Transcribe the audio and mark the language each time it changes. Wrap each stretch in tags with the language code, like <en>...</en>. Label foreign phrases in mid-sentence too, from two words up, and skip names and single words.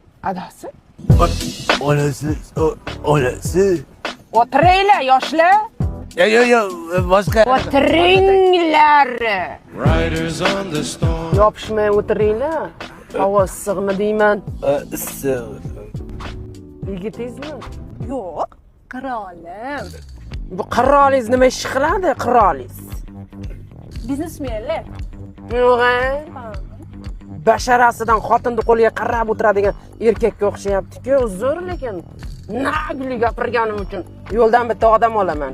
<uz>Adasi? Onasi. O'tiringlar, yoshlar. Yo, boshqa. O'tiringlar.</uz> <en>Riders on the storm.</en> <uz>Yopishmay o'tiringlar. Havo issiqmi deyman. Issiq. Yigitingizmi? Yo'q, qirolim. Bu qirolingiz nima ish qiladi, qirolingiz? Biznesmenlar. Yo'q. Basharasidan xotinni qo'liga qarab o'tiradigan erkakka o'xshayapti-ku, uzr, lekin nagli gapirganim uchun yo'ldan bitta odam olaman.</uz>